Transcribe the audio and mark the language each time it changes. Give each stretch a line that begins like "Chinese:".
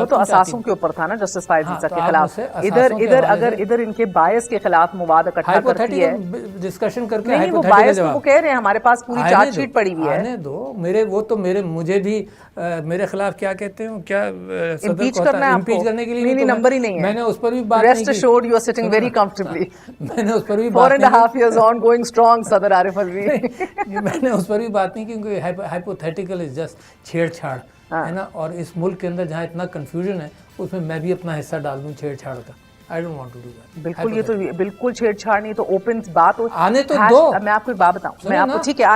Urdu: وہ تو اساسوں کے اوپر تھا نا جسٹس فائز عیسیٰ کے خلاف. ادھر اگر ادھر ان کے بائس کے خلاف مواد اکٹھا کرتی ہے, ڈسکشن کر کے نہیں وہ باعث وہ کہہ رہے ہیں ہمارے پاس پوری چارج شیٹ پڑی ہوئی ہے. آنے دو مجھے بھی میرے خلاف کیا کہتے ہیں کیا صدر کو امپیچ کرنے کے لیے نمبر ہی نہیں ہے. میں نے اس پر بھی بات نہیں کی.
English: You are sitting very comfortably.
Urdu: میں نے اس پر بھی بات
English: 4.5 years on going strong صدر عارف الوی.
Urdu: میں نے اس پر بھی بات نہیں کی کیونکہ ہائپوتھیٹیکل از جسٹ چھیڑ چھاڑ ہے نا, اور اس ملک کے اندر جہاں اتنا کنفیوژن ہے اس میں بھی اپنا حصہ ڈال دوں چھیڑ چھاڑ کا.
English: I don't want to do that.
Urdu: بالکل یہ تو بالکل چھیڑ چھاڑ نہیں, تو اوپن بات ہو. آنے تو دو. میں آپ کو ایک بات بتاؤں, میں آپ کو ٹھیک ہے